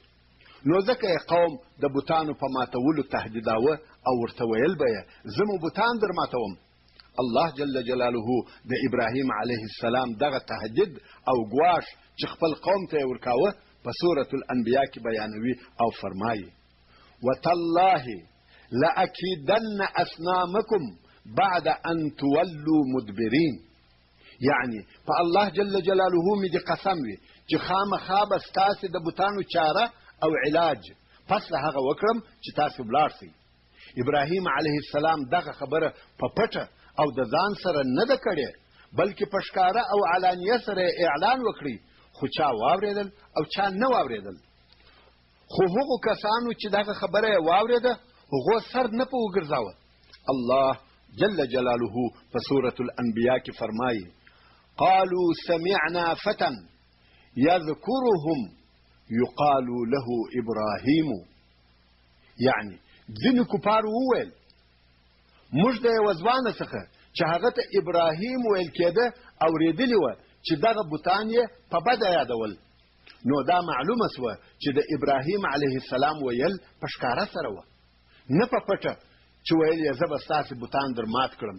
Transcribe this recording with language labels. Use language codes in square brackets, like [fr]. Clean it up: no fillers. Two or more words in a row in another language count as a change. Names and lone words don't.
[ps] نو ځکه یې قوم د بوتانو په ماتولو تهدیداوه او ورته ویل به یې: زه مو بوتان در ماتوم. الله [ar] جل جلاله [ps] د ابراهیم [ar] علیه السلام [ps] دغه تهدید او ګواښ چې خپل قوم ته یې ورکاوه په سورة الانبیاء کې بیانوي او فرمایي: [ar] وتالله لأكيدن أصنامكم بعد أن تولوا مدبرين. [ps] یعنی په الله [ar] جل جلاله [ps] مې دې قسم وي چې خامخا به ستاسې د بوتانو چاره او علاج پس له هغه وکړم چې تاسې ولاړ شئ. ابراهیم [ar] علیه السلام [ps] دغه خبره په پټه او د ځان سره نه ده کړې، بلکې په ښکاره او علانیه سره اعلان وکړي، خو چا واورېدل او چا نه واورېدل. خو هغو کسانو چې دغه خبره یې واورېده هغو سر نه په وګرځاوه. الله [ar] جل جلاله [ps] په سورة الانبیاء کې فرمایي: [ar] قالوا سمعنا فتى يذكرهم يقال له ابراهیم. [ps] یعنی ځینې کفارو وویل موږ د یوه ځوانه څخه چې هغه ته ابراهیم ویل کېده اورېدلي وه چې دغه بوتان یې په بده یادول. نو دا معلومه سوه چې د ابراهیم [ar] علیه السلام [ps] ویل په ښکاره سره وه، نه په پټه چې ویل یې زه به ستاسې بوتان در مات کړم.